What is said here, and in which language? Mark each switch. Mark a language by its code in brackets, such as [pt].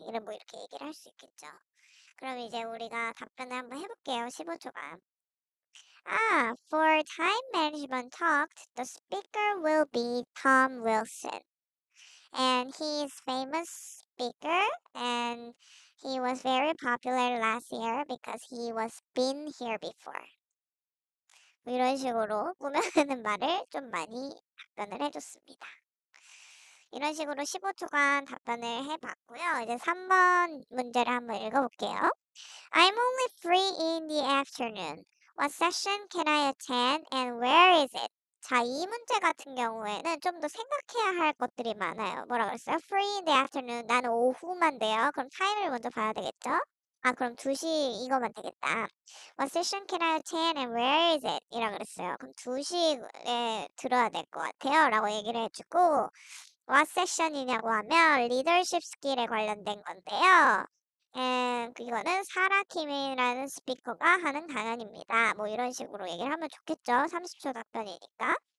[ko] 이런 뭐 이렇게 얘기를 할 수 있겠죠. 그럼 이제 우리가 답변을 한번 해볼게요. 15초간. [en] For time management talk, the speaker will be Tom Wilson. And he is famous speaker and he was very popular last year because he was been here before. [ko] 뭐 이런 식으로 꾸며내는 말을 좀 많이 답변을 해줬습니다. 이런 식으로 15초간 답변을 해봤고요. 이제 3번 문제를 한번 읽어볼게요. [en] I'm only free in the afternoon. What session can I attend and where is it? [ko] 자, 이 문제 같은 경우에는 좀 더 생각해야 할 것들이 많아요. 뭐라 그랬어요? [en] Free in the afternoon. [ko] 나는 오후만 돼요. 그럼 타임을 먼저 봐야 되겠죠? 그럼 2시 이거만 되겠다. [en] What session can I attend and where is it? [ko] 이라 그랬어요. 그럼 2시에 들어야 될 것 같아요. 라고 얘기를 해주고 [en] What session [ko] 이냐고 하면 리더십 스킬에 관련된 건데요. 이거는 사라 킴이라는 스피커가 하는 강연입니다. 뭐 이런 식으로 얘기를 하면 좋겠죠. 30초 답변이니까.